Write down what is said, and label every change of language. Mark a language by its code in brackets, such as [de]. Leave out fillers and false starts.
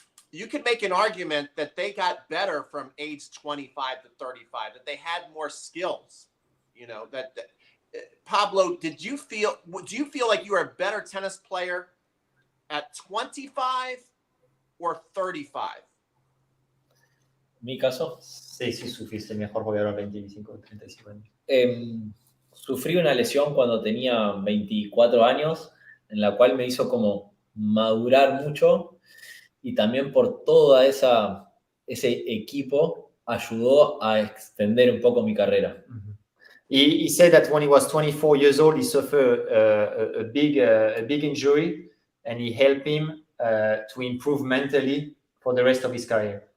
[en] you could make an argument that they got better from age 25 to 35, that they had more skills, you know, that Pablo, do you feel like you are a better tennis player at 25 or 35? [es] Mi caso, Sí, sí, fuiste mejor jugador a 25, 35 años. sufrí una lesión cuando tenía 24 años, en la cual me hizo como madurar mucho, y también por toda ese equipo ayudó a extender un poco mi carrera. [en] He said that when he was 24 years old, he suffered a big injury, and he helped him to improve mentally for the rest of his career.